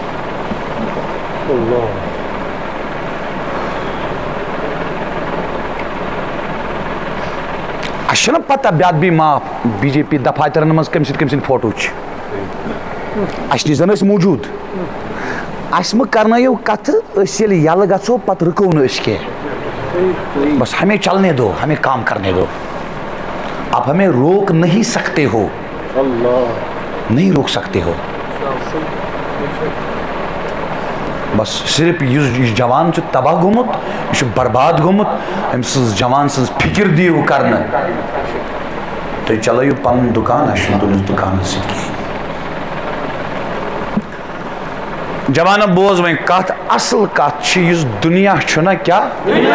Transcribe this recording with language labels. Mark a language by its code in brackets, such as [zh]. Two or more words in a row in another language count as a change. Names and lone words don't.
[ks] اَسہِ چھَنہ پتہ بیٛاکھ بیٚیہِ معاف بی جے پی دفاترن منٛز کٔمۍ سٕنٛدۍ فوٹو چھِ اَسہِ نِش زن ٲسۍ موٗجوٗد اَسہِ مہ کرنٲیِو کتھٕ أسۍ ییٚلہِ یلہٕ گژھو پتہٕ رُکو نہٕ أسۍ کینٛہہ [ur] بس ہمیں چلنے دو ہمیں کام کرنے دو آپ ہمیں روک نہیں سکتے ہو نہیں روک سکتے ہو [ks] بس صرف یُس جوان چھُ تباہ گوٚمُت یہِ چھُ برباد گوٚمُت أمۍ سٕنٛز جوان سٕنٛز فِکر دِیِو کرنہٕ تُہۍ چلٲیِو پنُن دُکان اَسہِ چھُنہٕ تُہٕنٛدِس دُکانس سۭتۍ کِہیٖنۍ جوانو بوز وۄنۍ کتھ اصل کتھ چھِ یُس دُنیا چھُنہ کیٛاہ